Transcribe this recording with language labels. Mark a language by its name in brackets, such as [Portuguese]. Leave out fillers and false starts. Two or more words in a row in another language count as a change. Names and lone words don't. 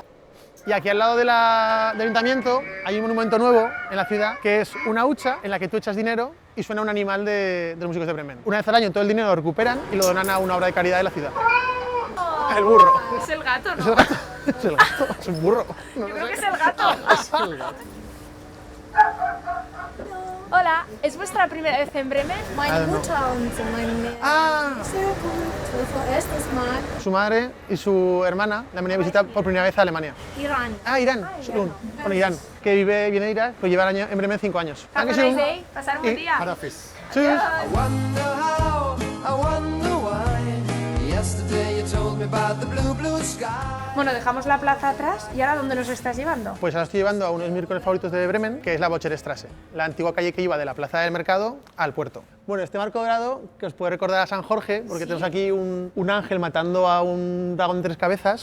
[Spanish] Y aquí al lado del ayuntamiento hay un monumento nuevo en la ciudad que es una hucha en la que tú echas dinero y suena un animal de los músicos de Bremen. Una vez al año todo el dinero lo recuperan y lo donan a una obra de caridad de la ciudad. El burro. Es el gato, ¿no? Es el gato. Es el gato. Es un burro. Yo creo que es el gato. Es el gato. Hola, ¿es vuestra primera vez en Bremen? [German] Meine [Spanish] no. [German] Mutter und mein Ah, sehr gut. Unser erstes Mal [Spanish] su madre y su hermana la venían a visitar por primera vez a Alemania. Iran. Ah, Irán, Sulun. Bueno, Irán, que viene de Irak, pues lleva en Bremen 5 años. [English] Have a nice day. [Spanish] Pasar un buen día. Sí. [English] Wonder how, I wonder why. Yesterday you told me about the blue, blue sky. [Spanish] Bueno, dejamos la plaza atrás y ahora ¿dónde nos estás llevando? Pues ahora estoy llevando a uno de mis miércoles favoritos de Bremen, que es la Bocherstrasse, la antigua calle que iba de la plaza del mercado al puerto. Bueno, este marco dorado que os puede recordar a San Jorge, porque tenemos aquí un ángel matando a un dragón de 3 cabezas,